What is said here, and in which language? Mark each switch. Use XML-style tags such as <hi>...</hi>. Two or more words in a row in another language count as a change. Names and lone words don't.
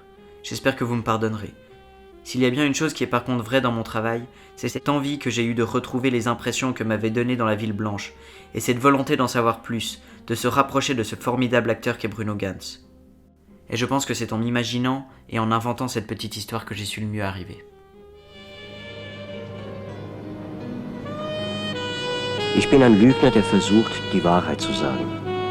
<fr>J'espère que vous me pardonnerez. S'il y a bien une chose qui est par contre vraie dans mon travail, c'est cette envie que j'ai eue de retrouver les impressions que m'avait données dans la ville blanche, et cette volonté d'en savoir plus, de se rapprocher de ce formidable acteur qu'est Bruno Gans. Et je pense que c'est en m'imaginant et en inventant cette petite histoire que j'ai su le mieux arriver.</fr> <de>Ich bin ein Lügner, der versucht, die Wahrheit zu sagen.</de>